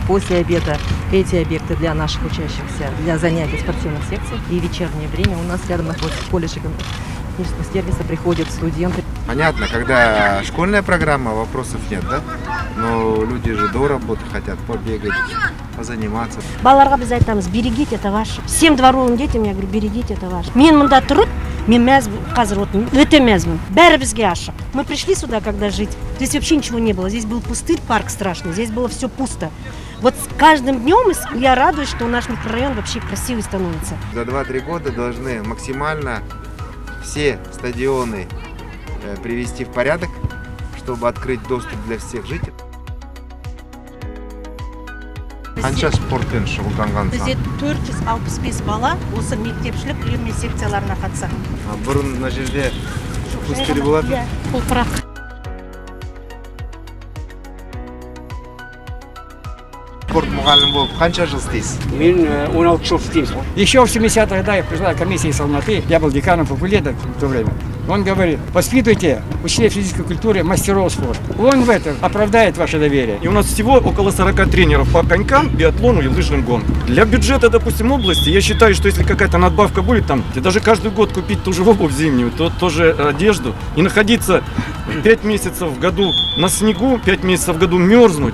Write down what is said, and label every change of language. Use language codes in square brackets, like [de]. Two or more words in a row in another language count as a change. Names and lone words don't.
[ru] После обеда эти объекты для наших учащихся, для занятий спортивных секций. И в вечернее время у нас рядом находится колледж технического сервиса, приходят студенты. Понятно, когда школьная программа, вопросов нет, да? Но люди же до работы хотят побегать, позаниматься. [kk] Балаларға біз айтамыз, [ru] берегите, это ваше. Всем дворовым детям я говорю, берегите, это ваше. [kk] Мен мында тұрып, мен мәзбін, қазір вот өте мәзбін. Бәрі бізге ашық. [ru] Мы пришли сюда, когда жить, здесь вообще ничего не было. Здесь был пустырь, парк страшный, здесь было все пусто. Вот с каждым днем я радуюсь, что наш микрорайон вообще красивый становится. За 2-3 года должны максимально все стадионы привести в порядок, чтобы открыть доступ для всех жителей. [kk] Қанша спортпен шұғылданғансың? Бізде 465 бала осы мектепшілік үйірме секцияларына қатысады. Бұрын мына жерде пустырь болады. Топырақ. Спорт мұғалім болып қанша жыл істейсіз? Мен 16 жыл істейміз. [ru] Еще в 70-х годах пришла комиссия из Алматы, я был деканом факультета в то время. Он говорит, воспитывайте учителей физической культуры, мастеров спорта. Он в этом оправдает ваше доверие. И у нас всего около 40 тренеров по конькам, биатлону и лыжным гонкам. Для бюджета, допустим, области, я считаю, что если какая-то надбавка будет там, даже каждый год купить ту же обувь зимнюю, то тоже одежду, и находиться 5 месяцев в году на снегу, 5 месяцев в году мерзнуть.